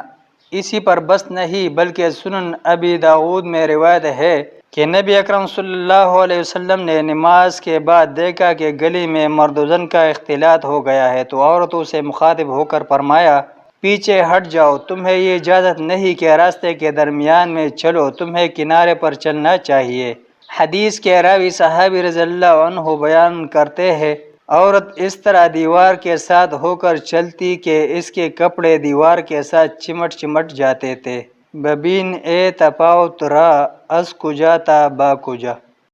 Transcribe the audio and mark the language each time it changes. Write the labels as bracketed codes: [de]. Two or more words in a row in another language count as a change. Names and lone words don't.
[ur] اسی پر بس نہیں بلکہ سنن ابی داؤد میں روایت ہے کہ نبی اکرم صلی اللہ علیہ وسلم نے نماز کے بعد دیکھا کہ گلی میں مرد و زن کا اختلاط ہو گیا ہے تو عورتوں سے مخاطب ہو کر فرمایا، پیچھے ہٹ جاؤ، تمہیں یہ اجازت نہیں کہ راستے کے درمیان میں چلو، تمہیں کنارے پر چلنا چاہیے۔ حدیث کے راوی صحابی رضی اللہ عنہ بیان کرتے ہیں، عورت اس طرح دیوار کے ساتھ ہو کر چلتی کہ اس کے کپڑے دیوار کے ساتھ چمٹ جاتے تھے۔ [fa] ببین اے تفاوت را از کجا تا با کجا۔